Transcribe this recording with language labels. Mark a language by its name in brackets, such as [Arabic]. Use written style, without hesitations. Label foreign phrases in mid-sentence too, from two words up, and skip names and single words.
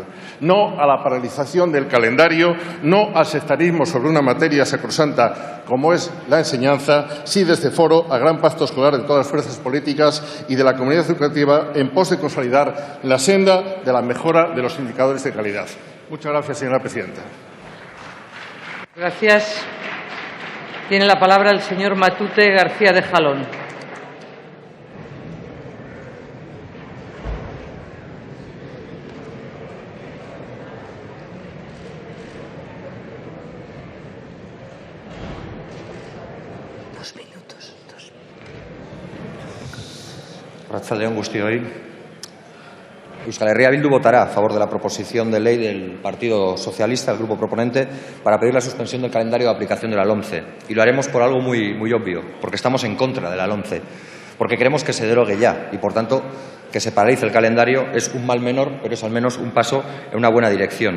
[Spanish] No a la paralización del calendario, no al sectarismo sobre una materia sacrosanta como es la enseñanza, sí desde Foro al gran pacto escolar de todas las fuerzas políticas y de la comunidad educativa en pos de consolidar la senda de la mejora de los indicadores de calidad. Muchas gracias, señora presidenta. Gracias. Tiene la palabra el señor Matute García de Jalón. [Basque] Arratsalde on guztioi. [Spanish] Euskal Herria Bildu votará a favor de la proposición de ley del Partido Socialista, el grupo proponente, para pedir la suspensión del calendario de aplicación de la LOMCE. Y lo haremos por algo muy obvio, porque estamos en contra de la LOMCE, porque queremos que se derogue ya y, por tanto, que se paralice el calendario es un mal menor, pero es al menos un paso en una buena dirección.